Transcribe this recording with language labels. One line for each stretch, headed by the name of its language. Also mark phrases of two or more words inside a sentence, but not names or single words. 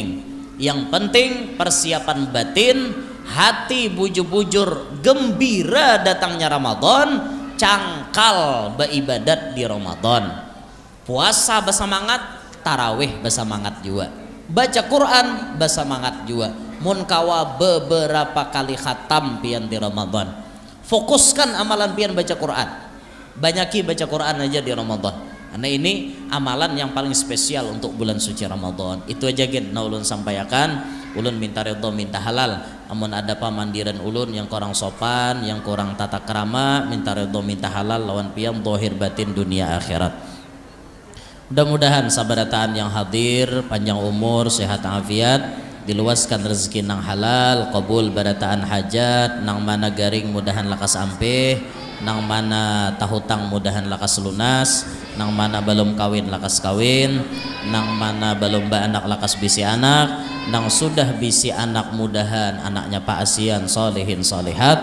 Banjar: Yang penting persiapan batin, hati bujur-bujur gembira datangnya Ramadan, cangkal beribadat di Ramadan, puasa bersemangat, tarawih bersemangat juga, baca Quran bersemangat juga, munkawa beberapa kali khatam pian di Ramadan. Fokuskan amalan pian baca Quran, banyaki baca Quran aja di Ramadan, karena ini amalan yang paling spesial untuk bulan suci Ramadan. Itu aja gen na ulun sampaikan. Ulun minta ridho minta halal, amun ada pamandiran ulun yang kurang sopan, yang kurang tata krama, minta ridho minta halal lawan piam zahir batin dunia akhirat. Mudah-mudahan sabarataan yang hadir panjang umur, sehat afiat, diluaskan rezeki nang halal, qabul barataan hajat, nang mana garing mudahan lakas ampeh, nang mana tahutang mudahan lakas lunas, nang mana belum kawin lakas kawin, nang mana belum anak lakas bisi anak, nang sudah bisi anak mudahan anaknya Pak Asian solehin solehat.